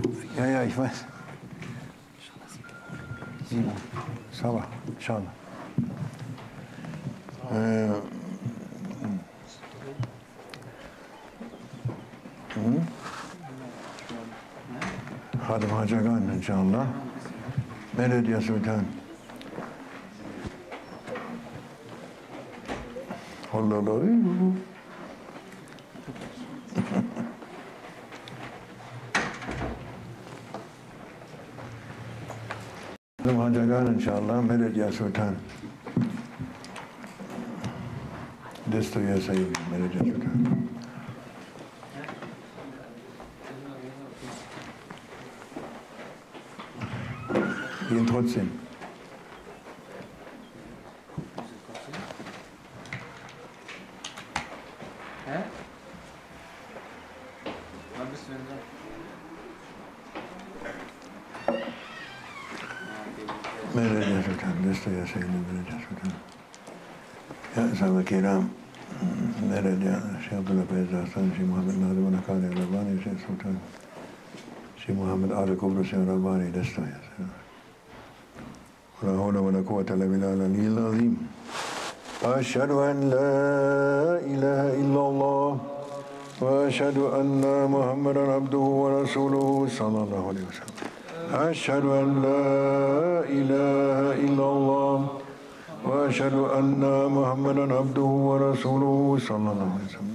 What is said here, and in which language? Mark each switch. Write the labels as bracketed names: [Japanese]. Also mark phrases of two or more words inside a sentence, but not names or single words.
[German] Ja, ja, ich weiß. 7. Sauber, schau mal. [Arabic] الخواجكان، إن شاء الله. [Turkish] Medet ya Sultan. [Arabic] الخواجكان، إن شاء الله. [Turkish] Medet ya Sultan. Desto ya Sayyid, medet ya Sultan. [German] Gehen trotzdem. Hä? Wann bist du denn da? [Turkish] Medet ya Sultan, desto ya Sayyid, medet ya Sultan. [Arabic] يا صحابة كرام, [Turkish] medet ya Sheikh Hassan, Sheikh Muhammad Nazim al-Akali al-Rabbani, Sheikh Sultan, Sheikh Muhammad al-Kubra, Sheikh al-Rabbani, desto ya Sayyid. [Arabic] ولا حول ولا قوة إلا بالله العلي العظيم. أشهد أن لا إله إلا الله وأشهد أن محمدا عبده ورسوله صلى الله عليه وسلم. أشهد أن لا إله إلا الله وأشهد أن محمدا عبده ورسوله صلى الله عليه وسلم.